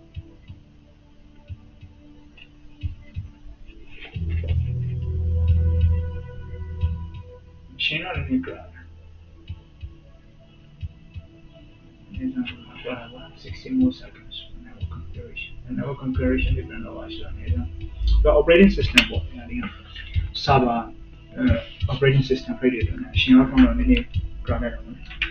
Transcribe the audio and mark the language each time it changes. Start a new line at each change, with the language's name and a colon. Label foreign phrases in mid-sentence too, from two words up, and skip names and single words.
English: Machine or new drive? 60 more seconds. configuration network configuration
Burmese: တွေပြန်တော့ပါရှိတယ်နော်တော့
English: operating system
Burmese: ပေါ့ဒီက
English: server operating system
Burmese: ဖိတ်တယ်နော်အရှင်ကတော့နည်းနည်း grab ရအောင်နော်